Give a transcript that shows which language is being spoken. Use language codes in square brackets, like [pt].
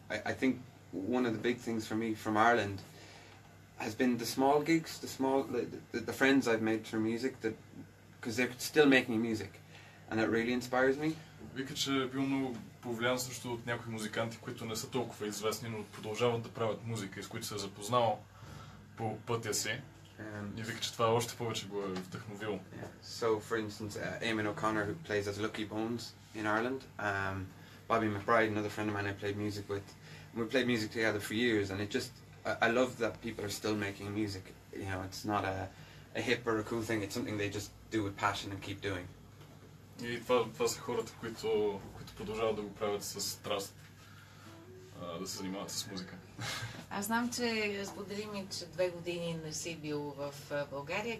[en] I think one of the big things for me from Ireland has been the small gigs, the friends I've made through music, because they're still making music, and it really inspires me. [bg] Вика, че е бил много повлиян също от някои музиканти, които не са толкова известни, но продължават да правят музика, с които се е запознал по пътя си. И вика, че това още повече го е вдъхновило. [en] So, for instance, Eamon O'Connor, who plays as Lucky Bones in Ireland, Bobby McBride, another friend of mine I played music with, and we played music together for years, and it just, I love that people are still making music. You know, it's not a hip or a cool thing, it's something they just do with passion and keep doing. [bg] И това са хората, които продължават да го правят с страст, да се занимават с музика. Аз знам, че сподели ми, че 2 години не си бил в България.